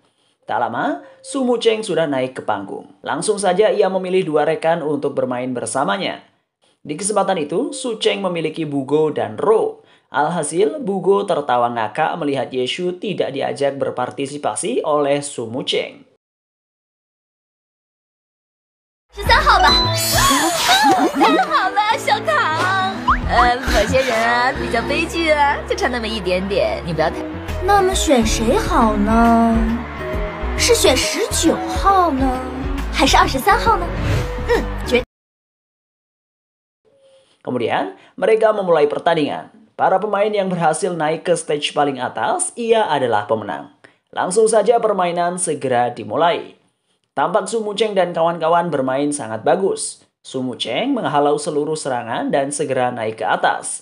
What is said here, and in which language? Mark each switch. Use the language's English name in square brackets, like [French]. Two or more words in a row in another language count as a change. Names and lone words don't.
[Indonesian] Tak lama, Sumu Cheng sudah naik ke panggung. Langsung saja ia memilih 2 rekan untuk bermain bersamanya. Di kesempatan itu, Su Cheng memiliki Bugo dan Ro. Alhasil, Bugo tertawa ngakak melihat Yeshu tidak diajak berpartisipasi oleh Sumu Cheng. [Chinese] 13 号吧，3好吧，小唐。某些人啊比较悲剧啊，就差那么一点点，你不要太。那么选谁好呢？是选19号呢，还是23号呢？决。 [Indonesian] Kemudian, mereka memulai pertandingan. Para pemain yang berhasil naik ke stage paling atas, ia adalah pemenang. Langsung saja permainan segera dimulai. Tampak Sumu Cheng dan kawan-kawan bermain sangat bagus. Sumu Cheng menghalau seluruh serangan dan segera naik ke atas.